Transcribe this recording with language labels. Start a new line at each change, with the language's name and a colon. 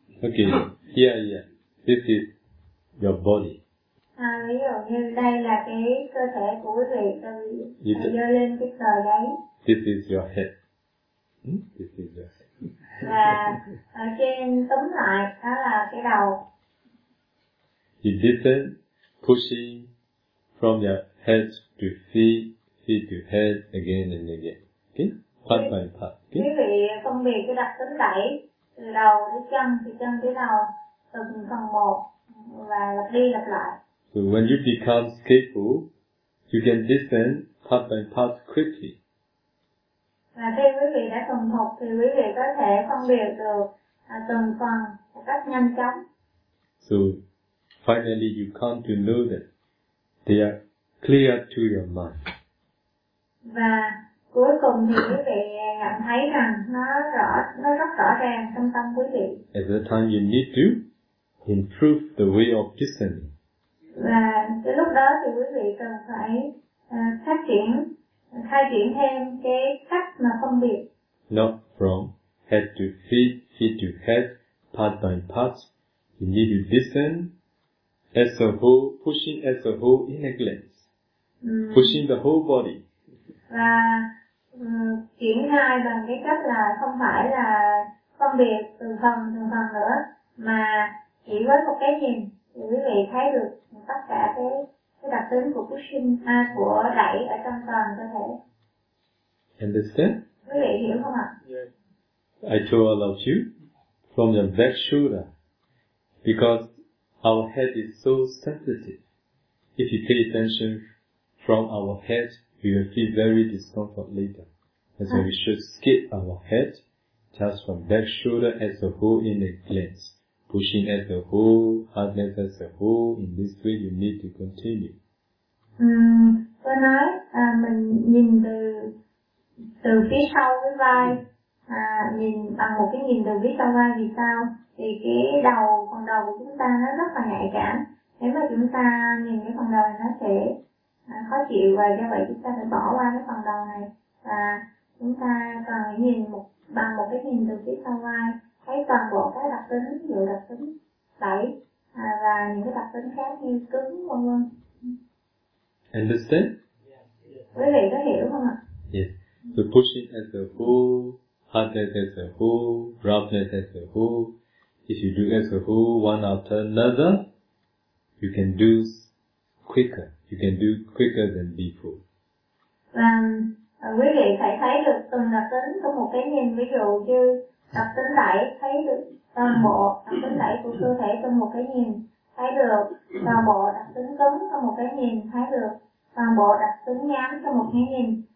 English: Okay. Yeah, yeah. This is your body.
Vietnamese: À, ví dụ như đây là cái cơ thể của quý vị, tôi đưa lên cái tờ giấy.
English: This is your head. This is your
Vietnamese: head. Và ở trên túm lại đó là cái đầu.
English: You listen, pushing from your head to feet, feet to head, again and again. Okay? Part by part. Okay?
Vietnamese: Quý vị phân biệt cái đặc tính đẩy từ đầu tới chân, từ chân tới đầu, từng phần một và lặp đi lặp lại.
English: So when you become skillful, you can listen part by part quickly.
Vietnamese: Và khi quý vị đã thuần thục thì quý vị có thể phân biệt được từng phần một cách nhanh chóng.
English: So finally you come to know that they are clear to your mind.
Vietnamese: Và cuối cùng thì quý vị nhận thấy rằng nó rất rõ ràng trong tâm quý vị.
English: At that time you need to improve the way of listening.
Vietnamese: Và cái lúc đó thì quý vị cần phải phát triển, khai triển thêm cái cách mà phân biệt.
English: Not from head to feet, feet to head, part by part. You need to listen as a whole, pushing as a whole in a glance. Pushing the whole body.
Vietnamese: Và triển khai bằng cái cách là không phải là phân biệt từng phần nữa, mà chỉ với một cái nhìn. Thì quý vị thấy được tất cả cái đặc tính của pushing, của đẩy ở trong toàn cơ thể.
English: Understand?
Vietnamese: Quý vị hiểu không ạ?
English: Yes. I told all of you from the back shoulder because our head is so sensitive. If you pay attention from our head, you will feel very discomfort later. That's why we should skip our head just from back shoulder as a whole in a glance. Pushing as a whole, hardness as a whole, in this way you need to continue.
Vietnamese: Tôi nói mình nhìn từ phía sau cái vai, nhìn bằng một cái nhìn từ phía sau vai vì sao? Thì cái đầu, phần đầu của chúng ta nó rất là nhạy cảm. Nếu mà chúng ta nhìn cái phần đầu này nó sẽ khó chịu và do vậy chúng ta phải bỏ qua cái phần đầu này. Và chúng ta cần nhìn bằng một cái nhìn từ phía sau vai. Thấy toàn bộ các đặc tính, ví dụ đặc tính đẩy và những cái đặc tính khác như cứng vân vân.
English: Understand?
Vietnamese: Quý vị có hiểu không ạ?
English: Yes. So pushing as a whole, hardness as a whole, roughness as a whole. If you do as a whole, one after another, you can do quicker. You can do quicker than before.
Vietnamese: Quý vị phải thấy được từng đặc tính của một cái nhìn, ví dụ như đặc tính đẩy, thấy được toàn bộ đặc tính đẩy của cơ thể trong một cái nhìn, thấy được toàn bộ đặc tính cứng trong một cái nhìn, thấy được toàn bộ đặc tính nhám trong một cái nhìn.